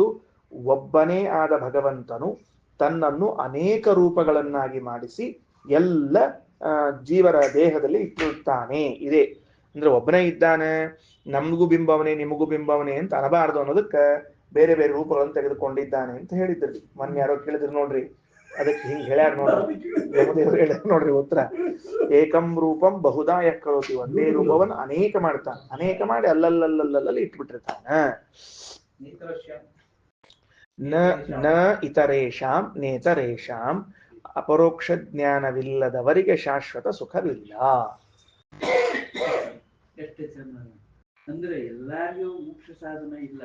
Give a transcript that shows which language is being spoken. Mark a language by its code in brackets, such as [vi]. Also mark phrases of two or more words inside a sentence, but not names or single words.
[kn] ಒಬ್ಬನೇ ಆದ ಭಗವಂತನು ತನ್ನನ್ನು ಅನೇಕ ರೂಪಗಳನ್ನಾಗಿ ಮಾಡಿಸಿ ಎಲ್ಲ ಜೀವರ ದೇಹದಲ್ಲಿ ಇಟ್ಟಿರುತ್ತಾನೆ. ಇದೆ ಅಂದ್ರೆ ಒಬ್ಬನೇ ಇದ್ದಾನೆ, ನಮಗೂ ಬಿಂಬವನೇ ನಿಮಗೂ ಬಿಂಬವನೇ ಅಂತ ಅನಬಾರದು ಅನ್ನೋದಕ್ಕೆ ಬೇರೆ ಬೇರೆ ರೂಪಗಳನ್ನು ತೆಗೆದುಕೊಂಡಿದ್ದಾನೆ ಅಂತ ಹೇಳಿದ್ರಿ. ಮೊನ್ನೆ ಯಾರೋ ಕೇಳಿದ್ರು ನೋಡ್ರಿ, ಅದಕ್ಕೆ ಹಿಂಗ್ ಹೇಳ್ಯಾರ ನೋಡ್ರಿ, ಯಮದೇವರು ಹೇಳ್ಯಾರ ನೋಡ್ರಿ ಉತ್ತರ. [sa] ಏಕಂ ರೂಪಂ ಬಹುಧಾ ಯಃ ಕರೋತಿ, [kn] ಒಂದೇ ರೂಪವನ್ನು ಅನೇಕ ಮಾಡ್ತಾನೆ, ಅನೇಕ ಮಾಡಿ ಅಲ್ಲಲ್ಲಲ್ಲಲ್ಲಿ ಇಟ್ಬಿಟ್ಟಿರ್ತಾನ. [sa] ನ ಇತರೇಷಾಂ ನೇತರೇಷಾಂ, [kn] ಅಪರೋಕ್ಷ ಜ್ಞಾನವಿಲ್ಲದವರಿಗೆ ಶಾಶ್ವತ ಸುಖವಿಲ್ಲ. ಎಷ್ಟು ಚೆನ್ನ ಅಂದ್ರೆ ಎಲ್ಲಾರಿಗೂ ಮೋಕ್ಷ ಸಾಧನ ಇಲ್ಲ.